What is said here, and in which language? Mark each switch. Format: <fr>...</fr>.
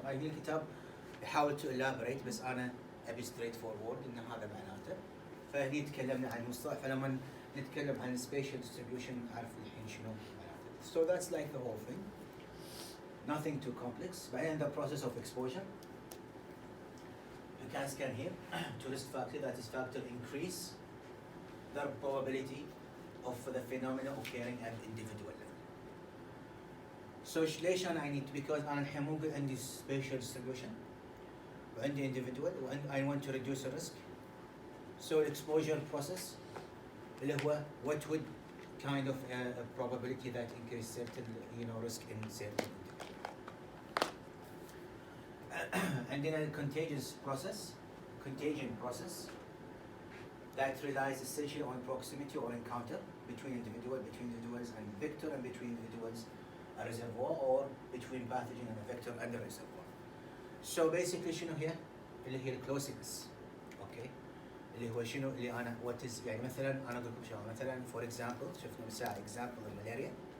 <ar>طبعا هني الكتاب يحاول</ar> <en>to elaborate</en> <ar>بس أنا أبي straightforward إن هذا معناته. فهني تكلمنا عن المصطلح, فلما نتكلم عن spatial distribution نعرف الحين شنو معناته.</ar> <en>So that's like the whole thing. Nothing too complex. بعدين the process of exposure. You can scan here to risk factor, that is factor increase the probability of the phenomena occurring at individual level. So</en> <ar>ليش أنا</ar> <en>I need to, because</en> <ar>أنا الحين موجود عندي</ar> <en>spatial distribution</en> <ar>وعندي</ar> <en>individual and I want to reduce the risk. So exposure process</en> <ar>اللي هو</ar> <en>what would kind of a probability that increase certain risk in certain individual. عندنا contagion process that relies essentially on proximity or encounter between individuals and vector, and between individuals a reservoir, or between pathogen and a vector and a reservoir. So basically</en> <ar>شنو هي؟ اللي هي الكلوزنس. اوكي. اللي هو شنو اللي انا</ar> <en>what is</en> <ar>يعني مثلا انا اقول لكم شغله مثلا</ar> <en>for example</en> <ar>شفنا مساعة example الملاريا.</ar>